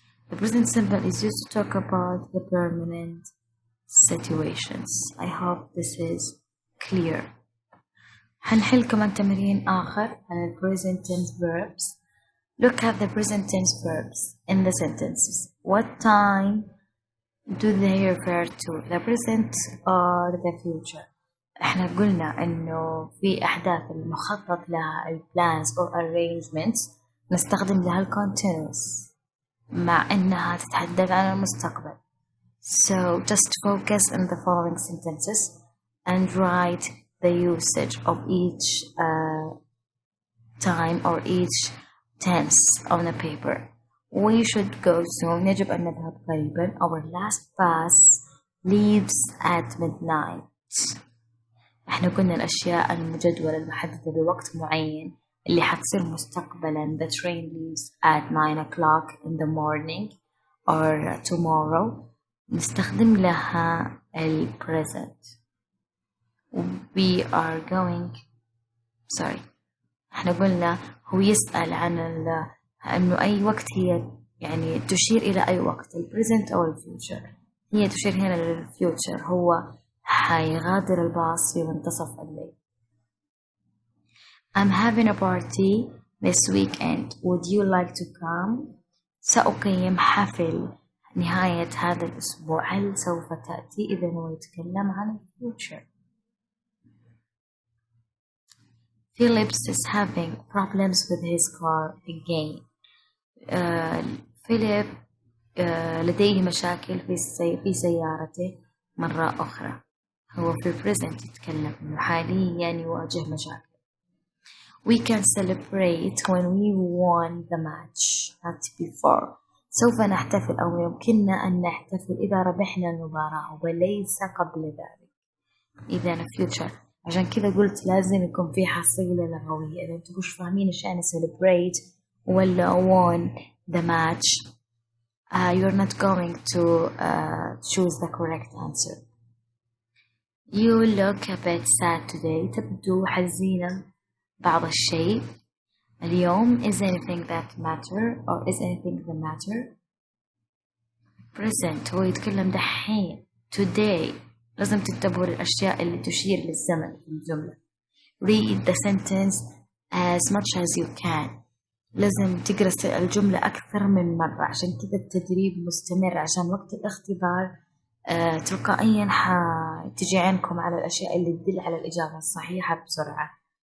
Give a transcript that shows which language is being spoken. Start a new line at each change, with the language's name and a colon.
English: The present simple is used to talk about the permanent situations. I hope this is clear.
Arabic: حنحل كمان تمرين آخر على
English: present tense verbs. Look at the present tense verbs in the sentences. What time do they refer to? The present or the future?
Arabic: احنا قلنا انه في احداث المخطط لها
English: plans or arrangements
Arabic: نستخدم لها continuous مع انها تتحدث عن المستقبل.
English: So just focus on the following sentences and write the usage of each time or each tense on a paper. We should go soon.
Arabic: يجب أن نذهب قريبا.
English: Our last bus leaves at midnight.
Arabic: احنا قلنا الأشياء المجدولة المحددة بوقت معين اللي حتصير مستقبلا.
English: The train leaves at 9 o'clock in the morning or tomorrow.
Arabic: نستخدم لها ال present.
English: We are going. Sorry.
Arabic: احنا قلنا هو يسأل عن انه اي وقت هي يعني تشير الى اي وقت. ال present او ال future. هي تشير هنا لل future. هو حيغادر الباص في منتصف الليل.
English: I'm having a party this weekend. Would you like to come?
Arabic: سأقيم حفل نهاية هذا الأسبوع. هل سوف تأتي؟ إذا هو يتكلم عن future.
English: Phillips is having problems with his car again.
Arabic: فيليب لديه مشاكل في سيارته مرة أخرى. هو في present يتكلم إنه حاليا يواجه مشاكل.
English: We can celebrate when we won the match, not before.
Arabic: سوف نحتفل أو يمكننا أن نحتفل إذا ربحنا المباراة وليس قبل ذلك. إذا future. عشان كذا قلت لازم يكون في حصيلة لغوية. إذا أنتم مش فاهمين إيش يعني
English: celebrate ولا won the match, you're not going to choose the correct answer. You look a bit sad today.
Arabic: تبدو حزينا بعض الشيء اليوم.
English: Is anything that matter or is anything the matter?
Arabic: Present هو يتكلم دحين. Today لازم تنتبهوا للأشياء اللي تشير للزمن في الجملة.
English: Read the sentence as much as you can.
Arabic: لازم تقرأ الجملة أكثر من مرة. عشان كذا التدريب مستمر عشان وقت الاختبار تلقائيا تجي عينكم على الأشياء اللي تدل على الإجابة الصحيحة بسرعة.